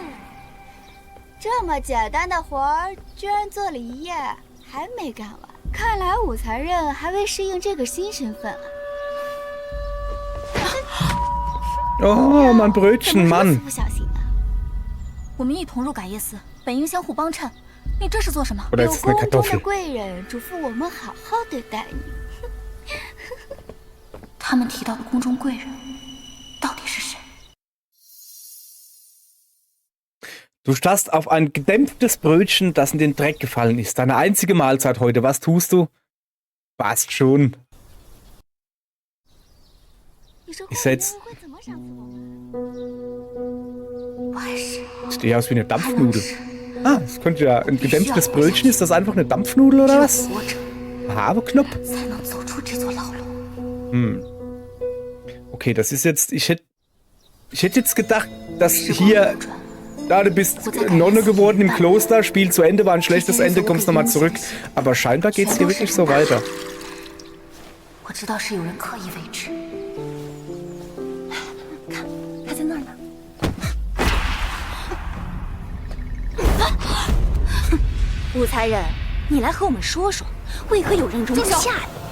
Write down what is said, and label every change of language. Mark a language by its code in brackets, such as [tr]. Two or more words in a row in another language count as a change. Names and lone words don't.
[zh] 这么简单的活儿，居然做了一夜还没干完。看来武才人还未适应这个新身份啊。 [de] Oh, mein [zh] 怎么 [de] Brötchen, [zh] 如此 [de] Mann. [zh] 不小心啊！我们一同入感业寺，本应相互帮衬。你这是做什么？ [de] Oder [zh] 有 [de] ist es eine [zh] 宫中的 [de] Kartoffel? [zh] 贵人嘱咐我们好好对待你。他们提到的宫中贵人，到底是谁？ [de] Du starrst auf ein gedämpftes Brötchen, das in den Dreck gefallen ist. Deine einzige Mahlzeit heute. Was tust du? Passt schon. [zh] 你说 [de] Ich [zh] 后 [de] setz- [zh] 会怎么赏赐我们？不碍事， [de] Sieht eher aus wie eine [zh] 还能 [de] Dampfnudel. [zh] 是 [de] Ah, das könnte ja ein gedämpftes Brötchen. Ist das einfach eine Dampfnudel [zh] 只 [de] oder [zh] 有 [de] was? [zh] 活着 [de] Haferknopf? [zh] 才能走出这座牢笼。 [de] Okay, das ist jetzt. Ich hätte jetzt gedacht, dass [zh] 时光 [de] hier. [zh] 流转， [de] Da, du bist Nonne geworden im Kloster, Spiel zu Ende, war ein schlechtes Ende, kommst nochmal zurück. Aber scheinbar geht's hier wirklich so weiter. [zh] 我知道是有人刻意为之。看，他在那儿呢。武才人，你来和我们说说，为何有人容不下你？